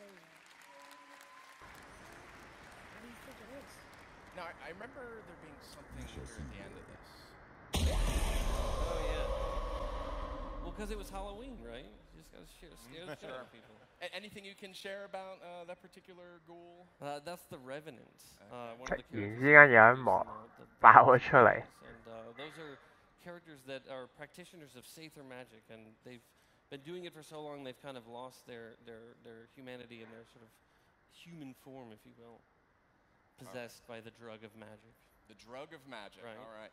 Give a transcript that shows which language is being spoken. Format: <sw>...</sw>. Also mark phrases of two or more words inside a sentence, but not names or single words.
<en>Now, I remember there being something here at the end of this. Oh, yeah. Well, because it was Halloween, right? You just got to scare the shit out of people. Anything you can share about that particular ghoul? That's the Revenant. One</en> <yue>突</yue> <en>of the</en> <yue>然</yue> <en>characters</en> <yue>之間有一幕爆咗出嚟。</yue> <en>And those are characters that are practitioners of Sather magic, and they've been doing it for so long they've kind of lost their humanity and their sort of human form, if you will, possessed by the drug of magic. The drug of magic. Right. All right.</en>